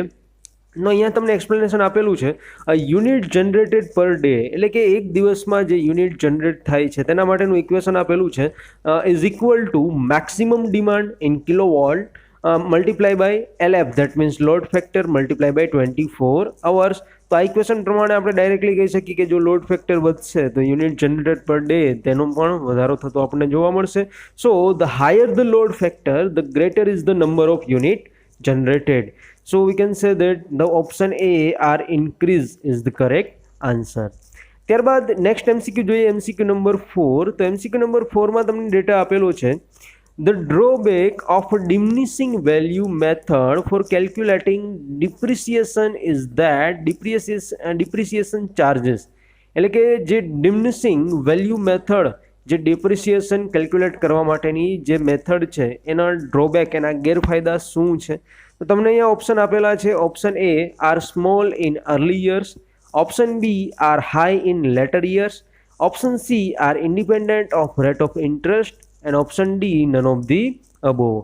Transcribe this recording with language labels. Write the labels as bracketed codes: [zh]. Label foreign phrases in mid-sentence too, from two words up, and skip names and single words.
[gu] તો અહીંયા તમને એક્સપ્લેનેશન આપેલું છે, [en] unit generated per day [gu] એટલે કે એક દિવસમાં જે [en] unit generate [gu] થાય છે તેના માટેનું ઇક્વેશન આપેલું છે, [en] is equal to maximum demand in kilovolt multiply by LF that means load factor multiply by 24 hours. [gu] તો આ ઇક્વેશન પ્રમાણે આપણે ડાયરેક્ટલી કહી શકીએ કે જો [en] load factor [gu] વધશે તો [en] unit generated per day [gu] તેનો પણ વધારો થતો આપણને જોવા મળશે। [en] so the higher the load factor the greater is the number of unit generated. So we can say that the option A R increase is the correct answer. [gu] ત્યારબાદ [en] next MCQ [gu] જોઈએ, [en] MCQ number 4. [gu] તો [en] MCQ number 4માં [gu] તમને ડેટા આપેલો છે, [en] the drawback of a diminishing value method for calculating depreciation is that depreciation charges [gu] એટલે કે જે [en] diminishing value method [gu] જે [en] depreciation calculate [gu] કરવા માટેની જે મેથડ છે એના ડ્રોબેક, એના ગેરફાયદા શું છે? તો તમને અહીંયા ઓપ્શન આપેલા છે, [en] option A are small in early years, option B are high in later years, option C are independent of rate of interest, and option D none of the above.